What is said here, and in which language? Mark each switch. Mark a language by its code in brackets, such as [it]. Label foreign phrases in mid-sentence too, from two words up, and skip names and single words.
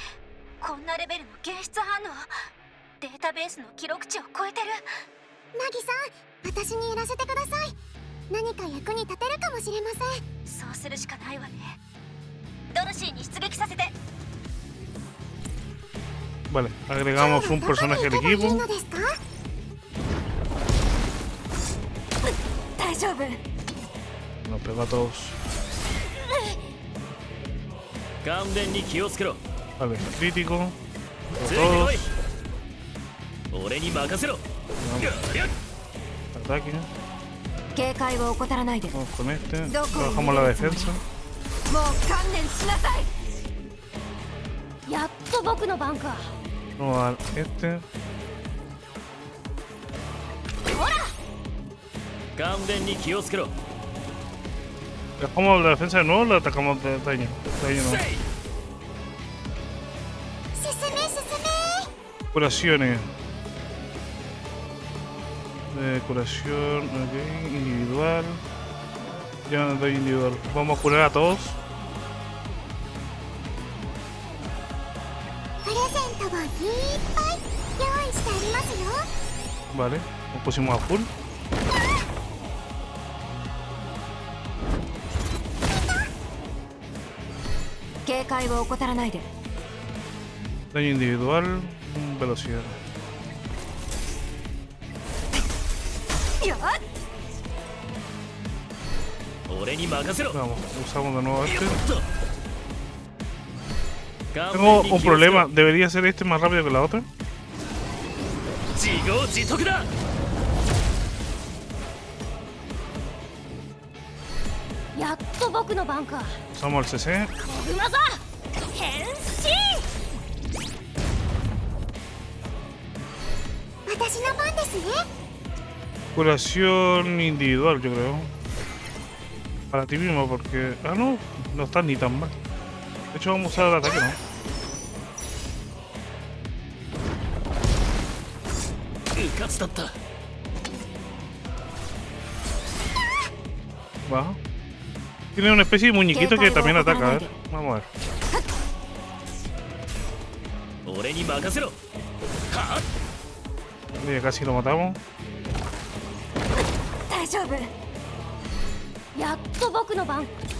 [ja] こんなレベルの検出反応。データベースの記録値を超えてる。ナギさん、私にやらせてください。何か役に立てるかもしれません。そうするしかないわね。ドルシーに出撃させて。 [es] Vale, agregamos un personaje al [ja] いい [es] equipo. [ja] のですか？大丈夫。 [es] Nos pegó a todos. [ja] 勘弁に気をつけろ。 [es] Vale, crítico. [ja] ついてこ [es] Todos. [ja] い。俺に任せろ。 [es] Ataque. [ja] 警戒を怠らないで。もう [es] Vamos con este. Trabajamos la defensa. [ja] 観念しなさい。やっと僕の番か。 [es] Vamos a este. [ja] 勘弁に気をつけろ。 [es] ¿Dejamos la defensa de nuevo o la atacamos de daño? Daño no. [ja] せい進め進め。 [es] Curaciones. Curación, ok, individual. Ya no doy individual. Vamos a curar a todos. [ja] プレゼントがいっぱい用意してありますよ。 [es] Vale, nos pusimos a full. Daño individual, velocidad. [ja] 俺に任せろ。 [es] Vamos, usamos de nuevo [ja] よ [es] este. [ja] っと。勘 [es] Tengo [ja] 弁に [es] un [ja] 気をつけろ。 [es] problema, ¿debería ser este más rápido que la otra? [ja] 自業自得だ。やっと僕の番か。 [es] Usamos el CC. [ja] コグマザ変身。私の番ですね。 [es] Curación individual, yo creo. Para ti mismo, porque... Ah, no, no está ni tan mal. De hecho, vamos a usar el ataque, ¿no? [ja] うかつだった。 [es] Baja. Tiene una especie de muñequito que también ataca, a ver. Vamos a ver. [ja] 俺に任せろ。は [es] Ya casi lo matamos. [ja] 丈夫。やっと僕の番。